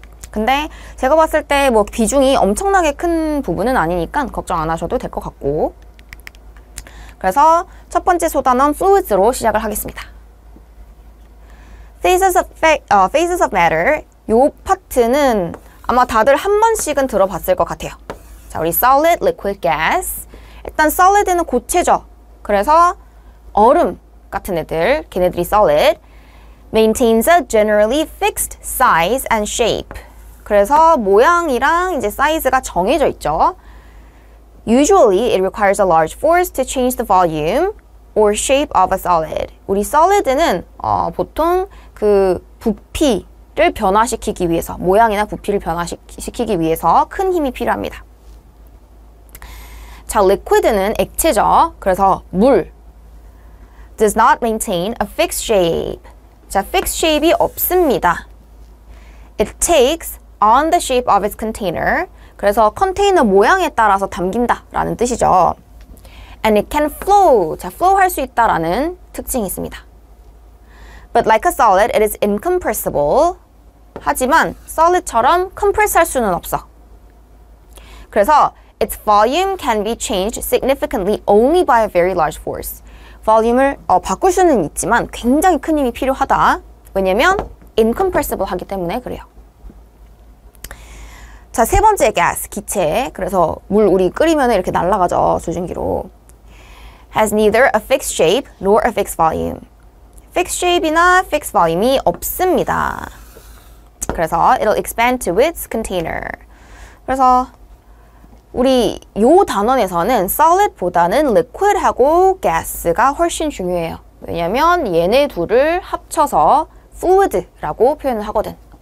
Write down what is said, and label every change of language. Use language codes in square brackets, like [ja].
[ko] 근데 제가 봤을 때 뭐 비중이 엄청나게 큰 부분은 아니니까 걱정 안 하셔도 될 것 같고, 그래서 첫 번째 소단원 fluids로 시작을 하겠습니다. [en] Phases of matter, [ko] 요 파트는 아마 다들 한 번씩은 들어봤을 것 같아요. 자, 우리 solid, liquid, gas. 일단 solid는 고체죠. 그래서 얼음 같은 애들, 걔네들이 solid. [en] Maintains a generally fixed size and shape. [ko] 그래서 모양이랑 이제 사이즈가 정해져 있죠. [en] Usually, it requires a large force to change the volume or shape of a solid. [ko] 우리 solid는 보통 그 부피를 변화시키기 위해서, 모양이나 부피를 변화시키기 위해서 큰 힘이 필요합니다. 자, liquid는 액체죠. 그래서 물. [en] Does not maintain a fixed shape. [ko] 자, fixed shape이 없습니다. [en] It takes on the shape of its container. [ko] 그래서 컨테이너 모양에 따라서 담긴다 라는 뜻이죠. [en] And it can flow. [ko] 자, flow 할 수 있다라는 특징이 있습니다. [en] But like a solid, it is incompressible. [ko] 하지만 solid처럼 compress 할 수는 없어. 그래서 [en] its volume can be changed significantly only by a very large force. [ko] volume을 바꿀 수는 있지만 굉장히 큰 힘이 필요하다. 왜냐면 incompressible 하기 때문에 그래요. 자, 세 번째 gas, 기체. 그래서 물 우리 끓이면 이렇게 날아가죠, 수증기로. [en] Has neither a fixed shape nor a fixed volume. [ko] fixed shape이나 fixed volume이 없습니다. 그래서 [en] it'll expand to its container. [ko] 그래서 우리 요 단원에서는 solid보다는 liquid하고 gas가 훨씬 중요해요. 왜냐면 얘네 둘을 합쳐서 fluid라고 표현을 하거든.